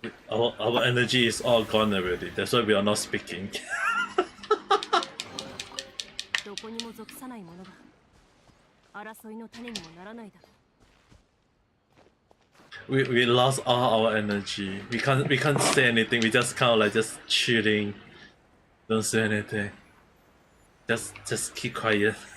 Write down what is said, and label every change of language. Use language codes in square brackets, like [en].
[en] Our energy is all gone already. That's why we are not speaking. [ja] どこにも属さないものが争いの種にもならないだろう。 [en] we lost all our energy. We can't say anything. We just kind of like just chilling. Don't say anything. Just keep quiet.